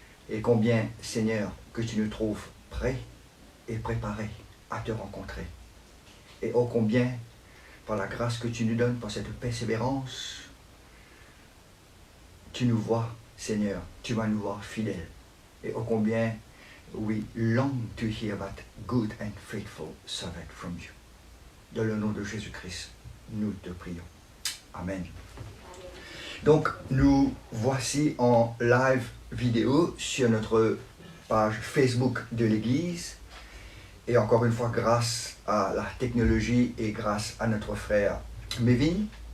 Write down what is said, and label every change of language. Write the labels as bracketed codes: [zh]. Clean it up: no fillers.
[fr] Et combien, Seigneur, que tu nous trouves prêts et préparés à te rencontrer. Et ô combien, par la grâce que tu nous donnes, par cette persévérance, tu nous vois, Seigneur, tu vas nous voir fidèles. Et ô combien, [en] we long to hear that good and faithful servant from you. [fr] Dans le nom de Jésus-Christ, nous te prions. Amen. Donc, nous voici en live vidéo sur notre page Facebook de l'Église. Et encore une fois, grâce à la technologie et grâce à notre frère Mévin.